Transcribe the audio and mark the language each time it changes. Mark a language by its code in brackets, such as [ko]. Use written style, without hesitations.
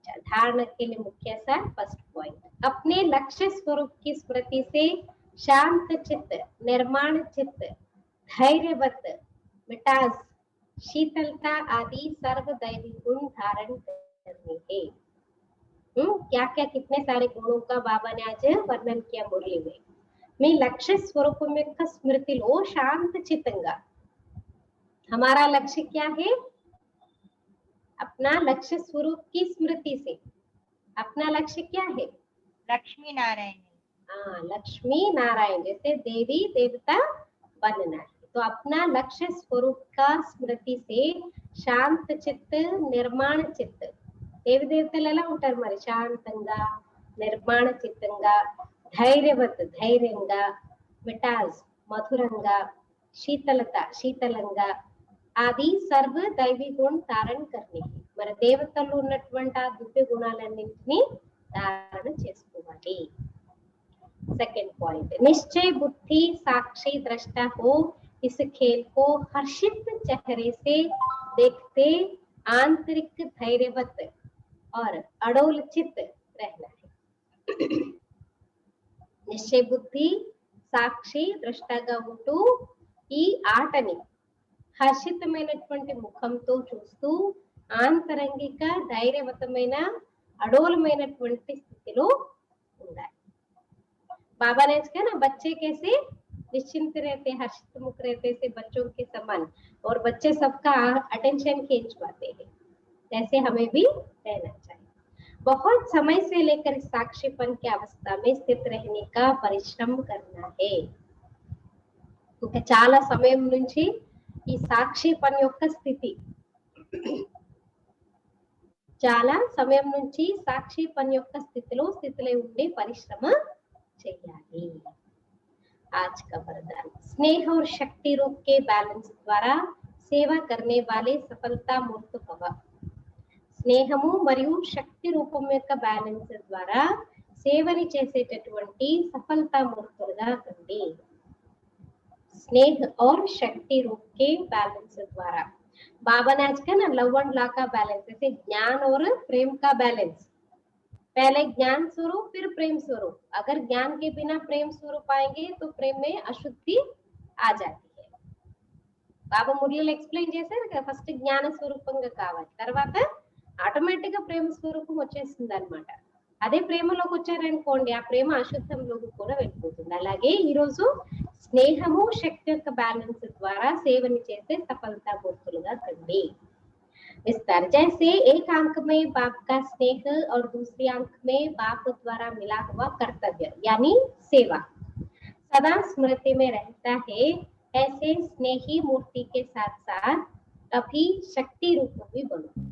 [hi] धारणा के लिए मुख्य सार फर्स्ट पॉइंट, अपने लक्ष्य स्वरूप की स्मृति से शांत चित्त, निर्माण चित्त, धैर्यवत, मिठास, शीतलता आदि सर्व दैवी गुण धारण करने हैं. क्या क्या कितने सारे गुणों का बाबा ने आज वर्णन किया मुरली में. [te] మీ లక్ష్య స్వరూపం యొక్క స్మృతిలో శాంత చిత్తంగా, [hi] हमारा लक्ष्य क्या है, अपना लक्ष्य स्वरूप की स्मृति से. अपना लक्ष्य क्या है, लक्ष्मी नारायण. लक्ष्मी नारायण जैसे देवी देवता बनना है. तो अपना लक्ष्य स्वरूप का स्मृति से शांत चित्त, निर्माण चित्त. [te] దేవి దేవతలు ఎలా ఉంటారు మరి, శాంతంగా నిర్మాణ చిత్తంగా, ధైర్యవత్ ధైర్యంగా, మిఠాస్ మధురంగా, శీతలంగా, ఆది సర్వ దైవీ గుణ ధారణ करने మన దేవతల్లో ఉన్నటువంటి ఆ దివ్య గుణాలన్నింటినీ ధారణ చేసుకోవాలి. [hi] सेकंड पॉइंट निश्चय बुद्धि साक्षी दृष्टा हो इस खेल को हर्षित चेहरे से देखते आंतरिक धैर्यवत और अडोलचित रहना है. [te] నిశ్చయ బుద్ధి సాక్షి దృష్టగా ఉంటూ ఈ ఆటని హర్షితమైనటువంటి ముఖంతో చూస్తూ ఆంతరంగిక ధైర్యవతమైన అడోలమైనటువంటి స్థితిలో ఉండాలి. [hi] बाबा ने इसका ना बच्चे कैसे निश्चिंत रहते हर्षित मुख रहते से बच्चों के समान और बच्चे सबका अटेंशन खींच पाते हैं, जैसे हमें भी रहना चाहिए. बहुत समय से लेकर साक्षीपन की अवस्था में स्थित रहने का परिश्रम करना है. [te] ఇంకా చాలా సమయం నుంచి ఈ సాక్షిపన్ యొక్క స్థితి చాలా సమయం నుంచి సాక్షిపన్ యొక్క స్థితిలో ఉండే పరిశ్రమ चाहिए. [hi] आज का वरदान स्नेह और शक्ति रूप के बैलेंस द्वारा सेवा करने वाले सफलता मूर्त भव. [te] స్నేహము మరియు శక్తి రూపం యొక్క బ్యాలెన్స్ ద్వారా సేవని చేసేటటువంటి సఫలతా మూర్తులుగా కండి. [hi] स्नेह और शक्ति रूप के बैलेंस द्वारा बाबा ने आज का ना लव एंड लॉ का बैलेंस, जैसे ज्ञान और प्रेम का बैलेंस. पहले ज्ञान स्वरूप फिर प्रेम स्वरूप. अगर ज्ञान के बिना प्रेम स्वरूप आएंगे तो प्रेम में अशुद्धि आ जाती है. [te] బాబా మురళిలో ఎక్స్ప్లెయిన్ చేశారు కదా, ఫస్ట్ జ్ఞాన స్వరూపంగా కావాలి, తర్వాత ఆటోమేటిక్ గా ప్రేమ స్వరూపం వచ్చేస్తుంది అనమాట. అదే ప్రేమలోకి వచ్చారనుకోండి ఆ ప్రేమ అశుద్ధంలోకి కూడా వెళ్ళిపోతుంది. అలాగే ఈ రోజు స్నేహము శక్తి యొక్క బ్యాలెన్స్ ద్వారా సేవని చేసే సఫలతా మూర్తులుగా కండి. [hi] विस्तार जैसे एक अंक में बाप का स्नेह और दूसरी अंक में बाप द्वारा मिला हुआ कर्तव्य यानी सेवा सदा स्मृति में रहता है, ऐसे स्नेही मूर्ति के साथ साथ अभी शक्ति रूप भी बनो.